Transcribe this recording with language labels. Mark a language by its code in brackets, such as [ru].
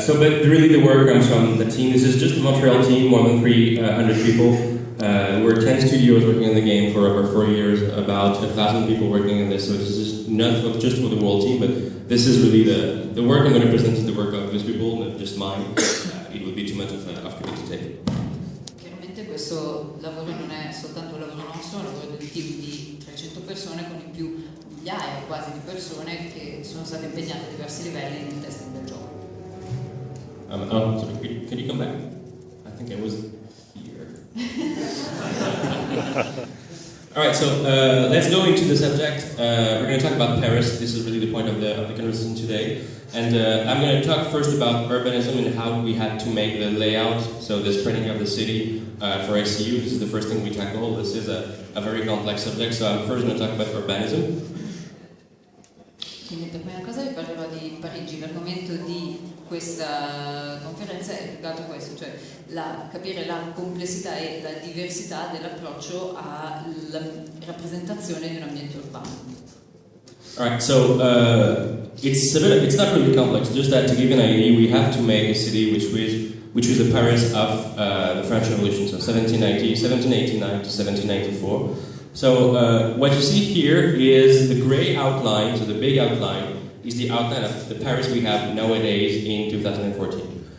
[en] So, but really the work comes from the team. This is just a Montreal team, more than 300 people. We're 10 studios working on the game for over 4 years, about 1,000 people working on this, so this is not just for the whole team, but this is really the work I'm going to present is the work of those people, not just mine. It would be too much of me to take. [it] Chiaramente questo lavoro non è soltanto un lavoro nostro, è un lavoro del team di 300 persone con in più migliaia quasi di persone che sono state impegnate a diversi livelli nel testing del gioco. [en] Sorry, can you come back? I think I was here. Alright, so let's go into the subject. We're going to talk about Paris. This is really the point of the conversation today. And I'm going to talk first about urbanism and how we had to make the layout, so the spreading of the city for SCU. This is the first thing we tackle. This is a very complex subject, so I'm first going to talk about urbanism. [it] Quindi per prima cosa vi parlerò di Parigi. L'argomento di questa conferenza è più che altro questo, cioè capire la complessità e la diversità dell'approccio alla rappresentazione di un ambiente urbano. [en] Alright, so it's not really complex, just that to give you an idea, we have to make a city which was the Paris of the French Revolution, so 1789 to 1794. So what you see here is the gray outline, so the big outline is the outline of the Paris we have nowadays in 2014.